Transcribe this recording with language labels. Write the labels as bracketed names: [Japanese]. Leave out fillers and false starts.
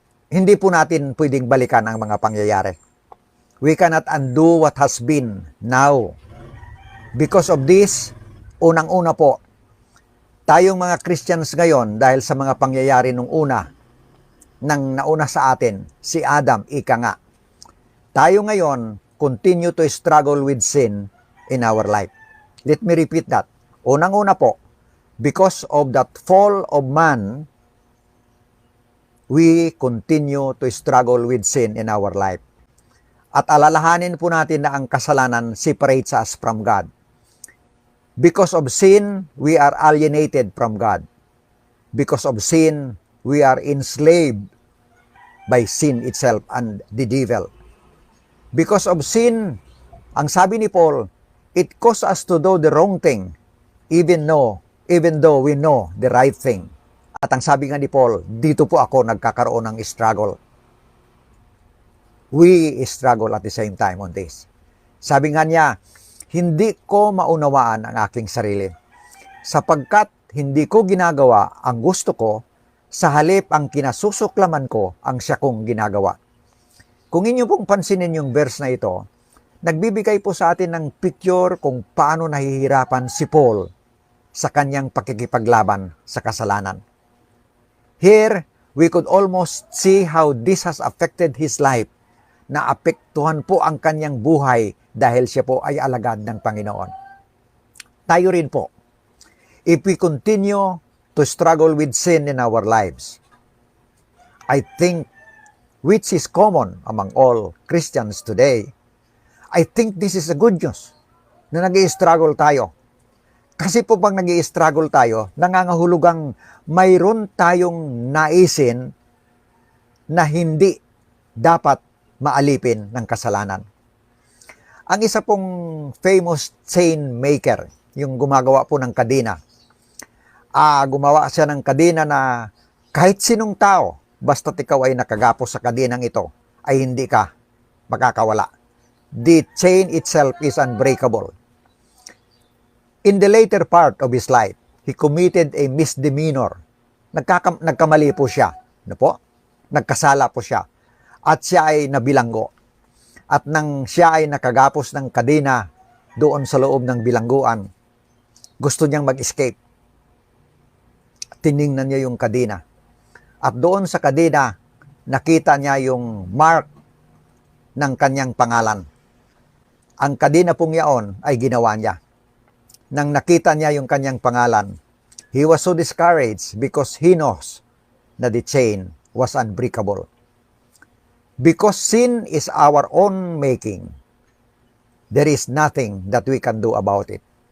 [Filipino] Hindi po natin pwedeng balikan ang mga pangyayari. [English] We cannot undo what has been now. Because of this, [Filipino] unang-una po, tayong mga Christians ngayon, dahil sa mga pangyayari nung nang nauna sa atin, si Adam, ika nga. Tayo ngayon, [English] continue to struggle with sin in our life. Let me repeat that. [Filipino] Unang-una po, [English] because of that fall of man, we continue to struggle with sin in our life. [Filipino] At alalahanin po natin na ang kasalanan [English] separates us from God. Because of sin, we are alienated from God. Because of sin, we are enslaved by sin itself and the devil. Because of sin, [Filipino] ang sabi ni Paul, [English] it causes us to do the wrong thing, even though we know the right thing. [Filipino] At ang sabi nga ni Paul, dito po ako nagkakaroon ng struggle. [English] We struggle at the same time on this. [Filipino] Sabi nga niya, hindi ko maunawaan ang aking sarili, sapagkat hindi ko ginagawa ang gusto ko, sa halip ang kinasusuklaman ko, ang siya kong ginagawa. Kung inyo pong pansinin yung verse na ito, nagbibigay po sa atin ng picture kung paano nahihirapan si Paul sa kanyang pakikipaglaban sa kasalanan. [English] Here, we could almost see how this has affected his life. [Filipino] Naapektuhan po ang kanyang buhay dahil siya po ay alagad ng Panginoon. Tayo rin po, [English] if we continue to struggle with sin in our lives, I think, which is common among all Christians today, I think this is a good news [Filipino] na nag-i-struggle tayo. Kasi po pag nag-i-struggle tayo, nangangahulugang mayroon tayong naisin na hindi dapat maalipin ng kasalanan. Ang isa pong [English] famous chain maker, [Filipino] yung gumagawa po ng kadena. Gumawa siya ng kadena na kahit sinong tao, basta't ikaw ay nakagapos sa kadenang ito, ay hindi ka makakawala. [English] The chain itself is unbreakable. In the later part of his life, he committed a misdemeanor. [Filipino] Nagkamali po siya. Ano po? Nagkasala po siya. At siya ay nabilanggo. At nang siya ay nakagapos ng kadena doon sa loob ng bilangguan, gusto niyang mag-escape. Tiningnan niya yung kadena. At doon sa kadena, nakita niya yung mark ng kanyang pangalan. Ang kadena pong yaon ay ginawa niya. Nang nakita niya yung kanyang pangalan, [English] he was so discouraged because he knows that the chain was unbreakable. Because sin is our own making, there is nothing that we can do about it.